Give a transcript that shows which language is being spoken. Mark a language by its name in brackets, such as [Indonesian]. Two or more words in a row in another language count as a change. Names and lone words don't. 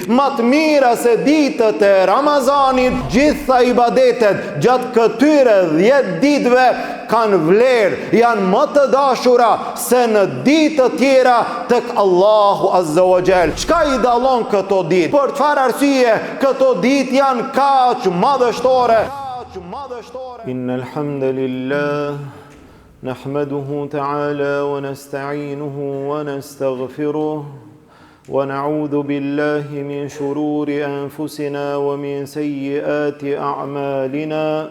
[Albanian] Më të mira se ditët e Ramazanit, gjitha ibadetet gjatë këtyre 10 ditëve kanë vlerë, janë më të dashura se në ditë të tjera tek Allahu [Arabic] عز وجل. [Albanian] Çka i dallon këto ditë? Për çfarë arsye këto ditë janë kaq madhështore? [Arabic] إن الحمد لله نحمده تعالى ونستعينه ونستغفره ونعوذ بالله من شرور أنفسنا ومن سيئات أعمالنا.